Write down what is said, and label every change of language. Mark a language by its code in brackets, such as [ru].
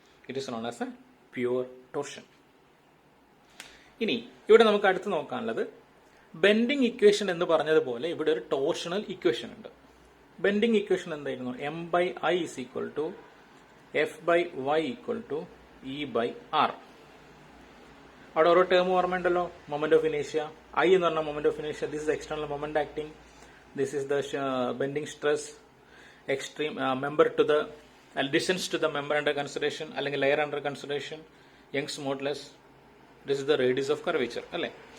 [en] It is known as a pure torsion. [ml] ഇനി ഇവിടെ നമുക്ക് അടുത്ത് നോക്കാനുള്ളത് ബെൻഡിങ് ഇക്വേഷൻ എന്ന് പറഞ്ഞതുപോലെ ഇവിടെ ഒരു ടോർഷണൽ ഇക്വേഷൻ ഉണ്ട്. ബെൻഡിങ് ഇക്വേഷൻ എന്തായിരുന്നു? [en] M/I is equal to F/Y equal to E/R. [ml] അവിടെ ഓരോ ടേം ഓർമ്മയുണ്ടല്ലോ. [en] moment of ഇനേഷ്യ, I [ml] എന്ന് പറഞ്ഞ [en] Moment of ഇനേഷ്യ, this is external moment acting, this is the bending stress, extreme member to the distance to the member under consideration അല്ലെങ്കിൽ layer under consideration, Young's modulus, this is the radius of curvature അല്ലേ.